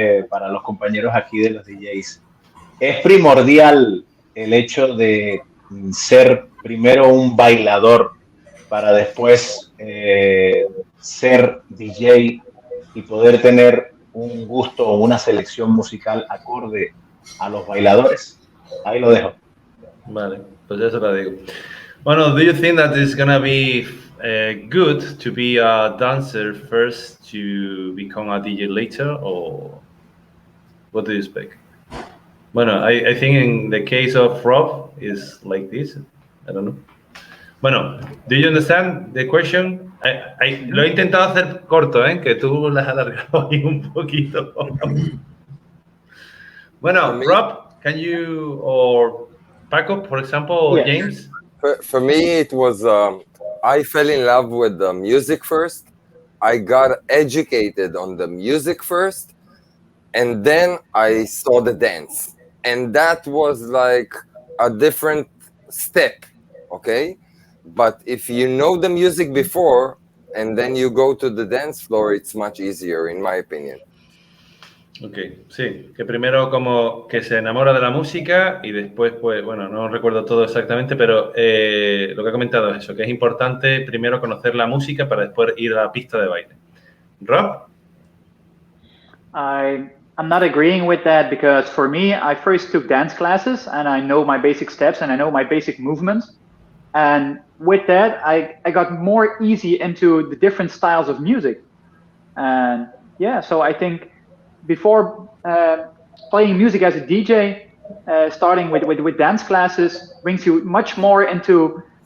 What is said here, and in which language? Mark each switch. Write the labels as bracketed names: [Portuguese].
[Spanish] Para los compañeros aquí de los DJs. ¿Es primordial el hecho de ser primero un bailador para después ser DJ y poder tener un gusto o una selección musical acorde a los bailadores? Ahí lo dejo. Vale, pues eso lo digo. [English] Bueno, do you think that it's gonna be good to be a dancer first to become a DJ later, or what do you expect? Bueno, I think in the case of Rob is like this. I don't know. Bueno, do you understand the question? [Spanish] Lo he intentado hacer corto, que tú las has alargado ahí un poquito. [English] Bueno, Rob, can you, or Paco, for example, yeah. James? For me, it was, I fell in love with the music first. I got educated on the music first, and then I saw the dance. And that was like a different step, okay? But if you know the music before, and then you go to the dance floor, it's much easier, in my opinion. [Spanish] Ok, sí, que primero como que se enamora de la música y después, pues, bueno, no recuerdo todo exactamente, pero lo que ha comentado es eso, que es importante primero conocer la música para después ir a la pista de baile. [English] Rob? I'm not agreeing with that, because for me, I first took dance classes and I know my basic steps and I know my basic movements. And with that, I got more easy into the different styles of music. And yeah, so I think before playing music as a DJ, starting with dance classes brings you much more into